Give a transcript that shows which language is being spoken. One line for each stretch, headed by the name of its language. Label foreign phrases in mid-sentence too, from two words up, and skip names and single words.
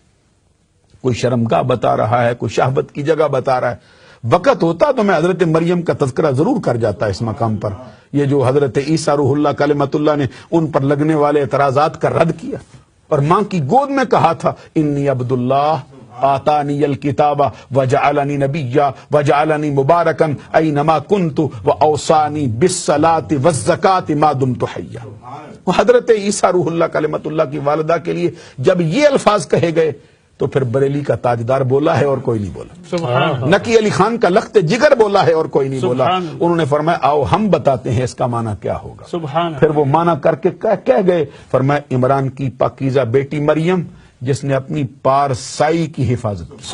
Urdu: کوئی شرمگاہ بتا رہا ہے، کوئی شہوت کی جگہ بتا رہا ہے. وقت ہوتا تو میں حضرت مریم کا تذکرہ ضرور کر جاتا اس مقام پر. یہ جو حضرت عیسیٰ روح اللہ کلمت اللہ نے ان پر لگنے والے اعتراضات کا رد کیا اور ماں کی گود میں کہا تھا
Arabic: انی عبد اللہ آتاني الكتاب وجعلني نبيا وجعلني مباركا أينما كنت وأوصاني بالصلاة والزكاة ما دمت حيا.
Urdu: حضرت عیسیٰ روح اللہ کلمت اللہ کی والدہ کے لیے جب یہ الفاظ کہے گئے تو پھر بریلی کا تاجدار بولا ہے اور کوئی نہیں بولا، نقی علی خان کا لخت جگر بولا ہے اور کوئی نہیں بولا. انہوں نے فرمایا آؤ ہم بتاتے ہیں اس کا معنی کیا ہوگا. پھر وہ معنی کر کے کہہ گئے، فرمایا عمران کی پاکیزہ بیٹی مریم جس نے اپنی پارسائی کی حفاظت کی.